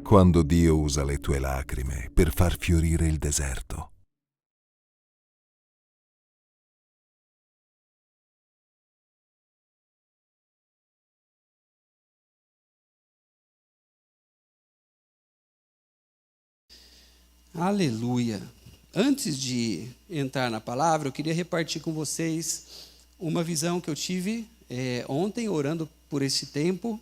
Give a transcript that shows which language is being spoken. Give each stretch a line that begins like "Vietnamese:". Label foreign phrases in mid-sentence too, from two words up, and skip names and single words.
Italian: Quando Dio usa le tue lacrime per far fiorire il deserto.
Portuguese: Aleluia! Antes de entrar na palavra, eu queria repartir com vocês uma visão que eu tive ontem, orando por esse tempo.